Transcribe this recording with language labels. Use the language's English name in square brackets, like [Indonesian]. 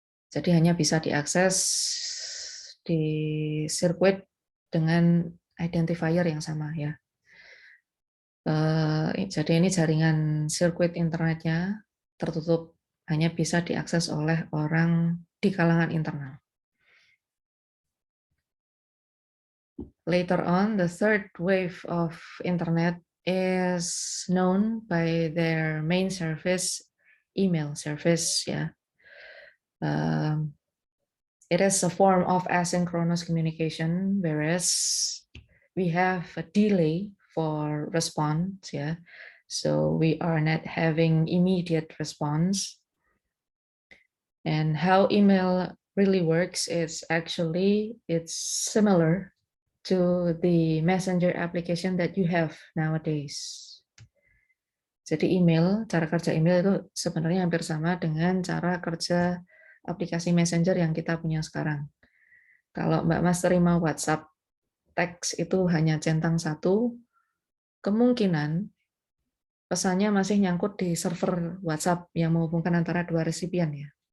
[Indonesian] Jadi hanya bisa diakses di sirkuit dengan identifier yang sama, ya. Jadi ini jaringan sirkuit internetnya tertutup, hanya bisa diakses oleh orang di kalangan internal. [English] Later on, the third wave of internet is known by their main service, email service, ya. It is a form of asynchronous communication, whereas we have a delay for response, yeah. So we are not having immediate response. And how email really works is actually it's similar to the messenger application that you have nowadays. [Indonesian] Jadi cara kerja email itu sebenarnya hampir sama dengan cara kerja aplikasi messenger yang kita punya sekarang. Kalau Mbak Mas terima WhatsApp teks itu hanya centang satu, kemungkinan pesannya masih nyangkut di server WhatsApp yang menghubungkan antara dua resipien, ya.